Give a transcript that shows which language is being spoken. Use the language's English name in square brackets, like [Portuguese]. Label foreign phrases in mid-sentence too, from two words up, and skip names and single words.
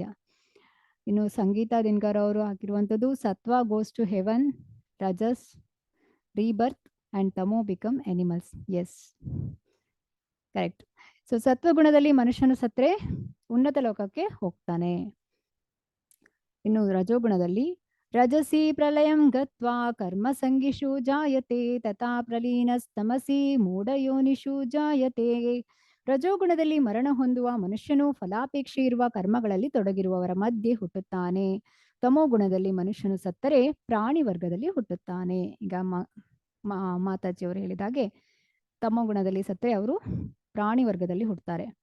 [Kannada] ಇನ್ನು ಸಂಗೀತಾ ದಿನಕರ್ ಅವರು ಹಾಕಿರುವಂಥದ್ದು [English] Sattva goes to heaven, rajas rebirth and tamo become animals. Yes, correct. [Kannada] ಸೊ ಸತ್ವಗುಣದಲ್ಲಿ ಮನುಷ್ಯನು ಸತ್ರೆ ಉನ್ನತ ಲೋಕಕ್ಕೆ ಹೋಗ್ತಾನೆ. ಇನ್ನು ರಜೋಗುಣದಲ್ಲಿ [Sanskrit] ರಜಸಿ ಪ್ರಲಯಂ ಗತ್ವಾ ಕರ್ಮ ಸಂಗಿಷು ಜಾಯತೆ ತಥಾ ಪ್ರಲೀನಸ್ತಮಸಿ ಮೂಢಯೋನಿಷು ಜಾಯತೆ. [Kannada] ರಜೋಗುಣದಲ್ಲಿ ಮರಣ ಹೊಂದುವ ಮನುಷ್ಯನು ಫಲಾಪೇಕ್ಷೆ ಇರುವ ಕರ್ಮಗಳಲ್ಲಿ ತೊಡಗಿರುವವರ ಮಧ್ಯೆ ಹುಟ್ಟುತ್ತಾನೆ. ತಮೋಗುಣದಲ್ಲಿ ಮನುಷ್ಯನು ಸತ್ತರೆ ಪ್ರಾಣಿ ವರ್ಗದಲ್ಲಿ ಹುಟ್ಟುತ್ತಾನೆ. ಈಗ ಮಾತಾಜಿಯವರು ಹೇಳಿದಾಗೆ ತಮೋಗುಣದಲ್ಲಿ ಸತ್ತರೆ ಅವರು ಪ್ರಾಣಿ ವರ್ಗದಲ್ಲಿ ಹುಟ್ಟುತ್ತಾರೆ.